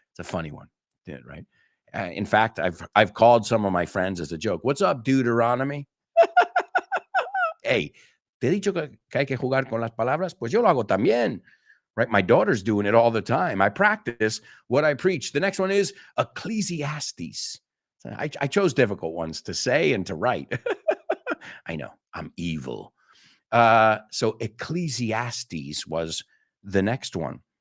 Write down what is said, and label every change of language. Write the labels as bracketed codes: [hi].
[en] It's a funny one, right? In fact, I've called some of my friends as a joke. What's up, Deuteronomy? [es] Hey, te he dicho que hay que jugar con las palabras? Pues yo lo hago también. Right? [en] My daughter's doing it all the time. I practice what I preach. The next one is Ecclesiastes. I chose difficult ones to say and to write. I know, I'm evil. So Ecclesiastes was the next one.